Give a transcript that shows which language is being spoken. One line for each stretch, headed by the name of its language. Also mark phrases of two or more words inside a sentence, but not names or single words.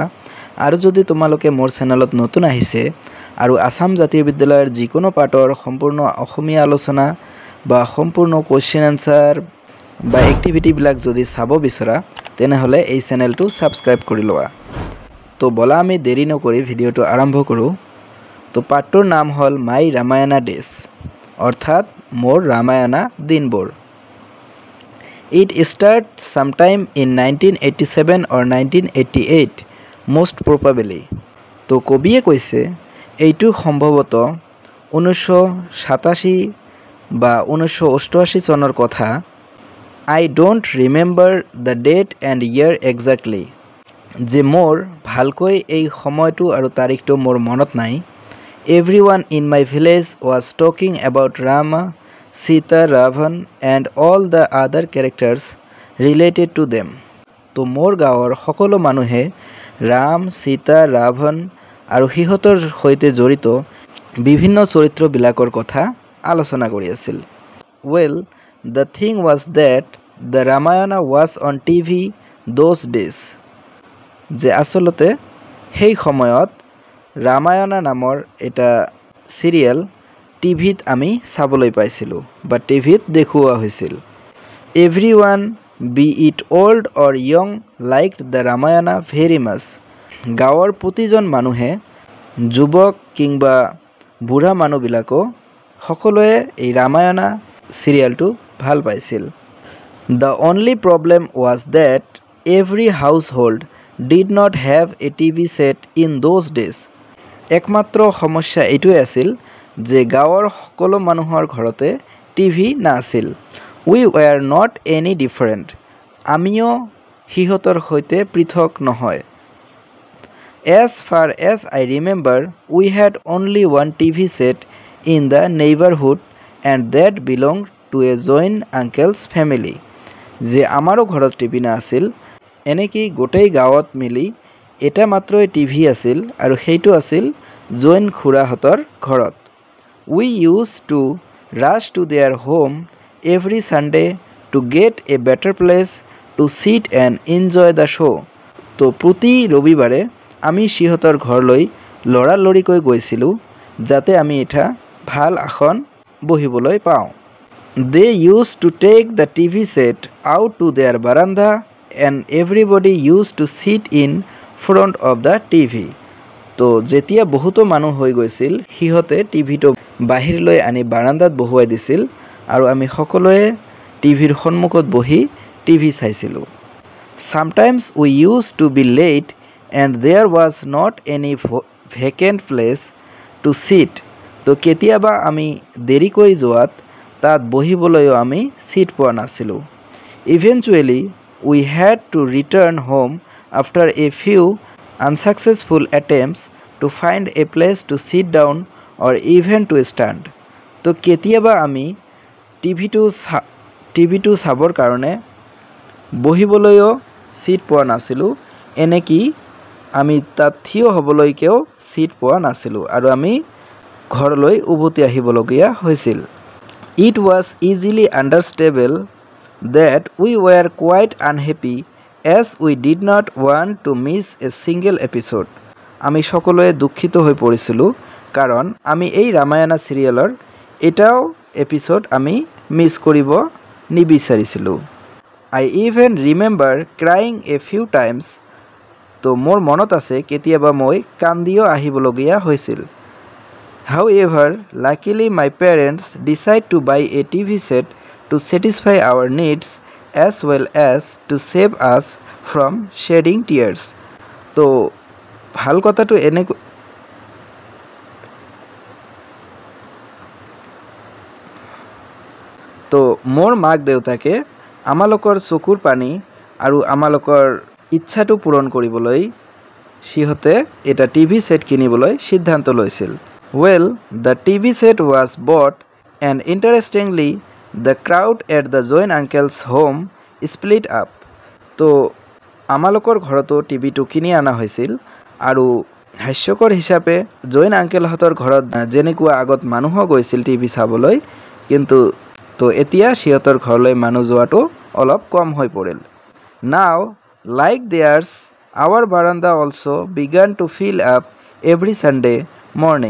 Assamese: আৰু যদি তোমালোকে মোৰ চেনেলত নতুন আহিছে আৰু আসাম জাতীয় বিদ্যালয়ৰ যিকোনো পাঠৰ সম্পূৰ্ণ অসমীয়া আলোচনা বা সম্পূৰ্ণ
English: question answer
Assamese: বা এক্টিভিটিবিলাক যদি চাব বিচৰা তেনেহ'লে এই চেনেলটো সাবস্ক্ৰাইব কৰি লোৱা। তো বলা আমি দেৰি নকৰি ভিডিঅ'টো আৰম্ভ কৰোঁ। তো পাঠটোৰ নাম হ'ল মাই ৰামায়ণা ডেজ, অৰ্থাৎ মোৰ ৰামায়ণা দিনবোৰ।
English: It starts sometime in 1987 or 1988 most probably।
Assamese: তো কবিয়ে কৈছে এইটো সম্ভৱতঃ 1987 বা 1988 চনৰ কথা।
English: I don't remember the date and year exactly।
Assamese: যে মোৰ ভালকৈ এই সময়টো আৰু তাৰিখটো মোৰ মনত নাই।
English: Everyone in my village was talking about Rama, Sita, Ravan and all the other characters related to them।
Assamese: তো মোৰ গাঁৱৰ সকলো মানুহে ৰাম, সীতা, ৰাৱণ আৰু সিহঁতৰ সৈতে জড়িত বিভিন্ন চৰিত্ৰবিলাকৰ কথা আলোচনা কৰি আছিল।
English: Well, the thing was that the Ramayana was on TV those days।
Assamese: যে আসলতে সেই সময়ত ৰামায়ণা নামৰ এটা সিৰিয়েল টিভিত আমি চাবলৈ পাইছিলোঁ বা টিভিত দেখুওৱা হৈছিল।
English: Everyone, be it old or young, liked the Ramayana very much।
Assamese: গাঁৱৰ প্ৰতিজন মানুহে, যুৱক কিংবা বুঢ়া মানুহবিলাকো সকলোৱে এই ৰামায়ণা সিৰিয়েলটো ভাল পাইছিল।
English: The only problem was that every household did not have a TV set in those days।
Assamese: একমাত্ৰ সমস্যা এইটোৱে আছিল যে গাঁৱৰ সকলো মানুহৰ ঘৰতে টিভি নাছিল।
English: We were not any different।
Assamese: আমিও সিহঁতৰ সৈতে পৃথক নহয়।
English: As far as I remember, we had only one TV set in the neighborhood and that belonged to a joint uncle's family।
Assamese: যে আমাৰো ঘৰত টিভি নাছিল, এনেকি গোটেই গাঁৱত মিলি এটা মাত্ৰই টিভি আছিল আৰু সেইটো আছিল জৈন খুৰাহঁতৰ ঘৰত।
English: We used to rush to their home every Sunday to get a better place to sit and enjoy the show।
Assamese: তো প্ৰতি ৰবিবাৰে আমি সিহঁতৰ ঘৰলৈ লৰালৰিকৈ গৈছিলোঁ যাতে আমি এটা ভাল আসন বহিবলৈ পাওঁ।
English: They used to take the TV set out to their veranda and everybody used to sit in front of the TV।
Assamese: তো যেতিয়া বহুতো মানুহ হৈ গৈছিল সিহঁতে টিভিটো বাহিৰলৈ আনি বাৰান্দাত বহুৱাই দিছিল আৰু আমি সকলোৱে টিভিৰ সন্মুখত বহি টিভি চাইছিলোঁ।
English: Sometimes we used to be late and there was not any vacant place to sit।
Assamese: তো কেতিয়াবা আমি দেৰিকৈ যোৱাত তাত বহিবলৈও আমি চিট পোৱা নাছিলোঁ।
English: Eventually we had to return home after a few unsuccessful attempts to find a place to sit down or even to stand।
Assamese: তো কেতিয়াবা আমি টিভিটো চাবৰ কাৰণে বহিবলৈও চিট পোৱা নাছিলোঁ, এনেকি আমি তাত থিয় হ'বলৈকেও চিট পোৱা নাছিলোঁ আৰু আমি ঘৰলৈ উভতি আহিবলগীয়া হৈছিল।
English: It was easily understandable that we were quite unhappy as we did not want to miss a single episode।
Assamese: আমি সকলোৱে দুখিত হৈ পৰিছিলোঁ কাৰণ আমি এই ৰামায়ণা সিৰিয়েলৰ এটাও এপিসোড আমি মিছ কৰিব নিবিচাৰিছিলোঁ।
English: I even remember crying a few times।
Assamese: তো মোৰ মনত আছে কেতিয়াবা মই কান্দিও আহিবলগীয়া হৈছিল।
English: However, luckily my parents decided to buy a TV set to satisfy our needs as well as to save us from shedding tears।
Assamese: তো ভাল কথাটো তো মোৰ মাক দেউতাকে আমালোকৰ চকুৰ পানী আৰু আমালোকৰ ইচ্ছাটো পূৰণ কৰিবলৈ সিহঁতে এটা
English: TV set
Assamese: কিনিবলৈ সিদ্ধান্ত লৈছিল।
English: Well, the TV set was bought and interestingly the crowd at the Join uncle's home split up।
Assamese: তো আমালোকৰ ঘৰতো টিভিটো কিনি অনা হৈছিল আৰু হাস্যকৰ হিচাপে জৈন আংকেলহঁতৰ ঘৰত যেনেকুৱা আগত মানুহো গৈছিল টিভি চাবলৈ, কিন্তু এতিয়া সিহঁতৰ ঘৰলৈ মানুহ যোৱাটো অলপ কম হৈ পৰিল।
English: Now like theirs our veranda also began to fill up every Sunday morning.